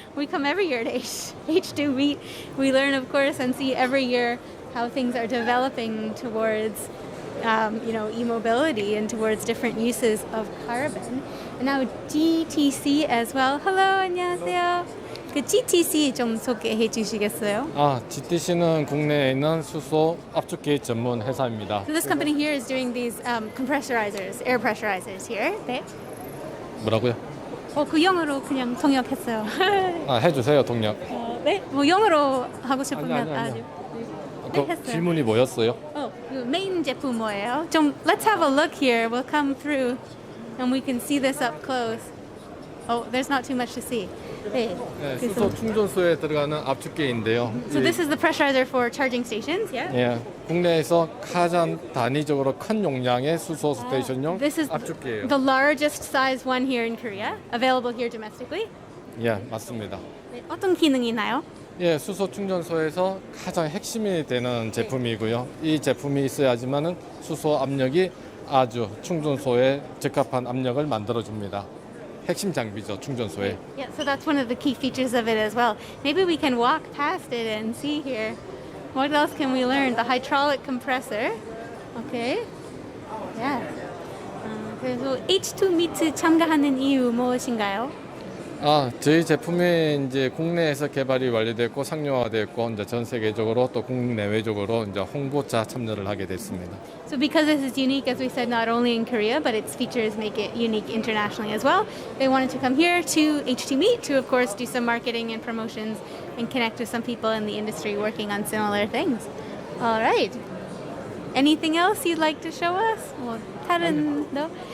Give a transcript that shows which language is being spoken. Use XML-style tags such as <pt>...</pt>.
<en>We come every year to H2 Meet. We learn, of course, and see every year how things are developing towards, e-mobility and towards different uses of carbon. And now GTC as well. Hello,</en> <ko>안녕하세요. 그 GTC 좀 소개해 주시겠어요? GTC는 국내에 있는 수소 압축기 전문 회사입니다.</ko> <en>So this company here is doing these compressorizers, air pressurizers here.</en> <ko>네. 뭐라고요? 그 영어로 그냥 통역했어요. 해주세요, 동력. 네, 뭐 영어로 하고 싶으면 아니요. 네, 했어요. 질문이 뭐였어요? 그 메인 제품 뭐예요? 좀</ko> <en>let's have a look here. We'll come through and we can see this up close. Oh, there's not too much to see.</en> <ko>네. 수소 충전소에 들어가는 압축기인데요.</ko> <en>So this is the pressurizer for charging stations, yeah?</en> <ko>국내에서 가장 단위적으로 큰 용량의 수소 스테이션용</ko> <en>This is</en> <ko>압축기예요.</ko> <en>the largest size one here in Korea, available here domestically.</en> <ko>맞습니다. 네, 어떤 기능이 있나요? 수소 충전소에서 가장 핵심이 되는 제품이고요. 이 제품이 있어야지만은 수소 압력이 아주 충전소에 적합한 압력을 만들어 줍니다. 핵심 장비죠, 충전소에.</ko> <en>Yeah, so that's one of the key features of it as well. Maybe we can walk past it and see here. What else can we learn? The hydraulic compressor. Okay. Yeah.</en> <ko>그래서 H2 미트 참가하는 이유 무엇인가요? 저희 제품이 이제 국내에서 개발이 완료됐고 상용화됐고 이제 전 세계적으로 또 국내외적으로 이제 홍보차 참여를 하게 됐습니다.</ko> <en>So because this is unique, as we said, not only in Korea, but its features make it unique internationally as well. They wanted to come here to H2 Meet to, of course, do some marketing and promotions and connect with some people in the industry working on similar things. All right. Anything else you'd like to show us? Well, no?</en>